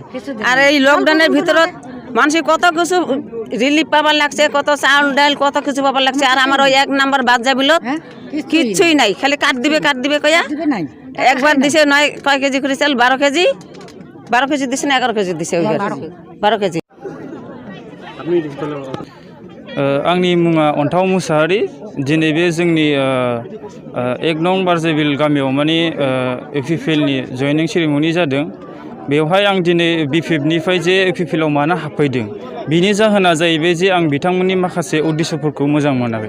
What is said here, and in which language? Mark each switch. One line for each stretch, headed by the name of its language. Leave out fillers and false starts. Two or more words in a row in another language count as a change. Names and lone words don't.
Rangpuri: আর এই লকডাউনের ভিতরত মানুষ কত কিছু রিলিফ পাবার লাগছে, কত চাউল ডাল কত কিছু পাবার লাগছে। আর আমার ওই 1 নম্বর বাদ যাবিল কিচ্ছুই নাই, খালি কাট দিবে কয়া। একবার দিছে কয় কেজি করে চাল, 12 কেজি দিছে না 11 কেজি দিছে? 12 কেজি।
Bodo: आंनि मुङा अन्थाव मुसाहारि। दिनै बे जोंनि 1 नं बारजेबिल गामियाव माने इपिपिएलनि जयनिं सेरेमनि जादों। बेवहाय आं दिनै बिपिएफनिफ्राय जे इपिपिएलआव मानो हाबफैदों बिनि जाहोना जाहैबाय जे आं बिथांमोननि माखासे उद्देश्यफोरखौ मोजां मोनाखै।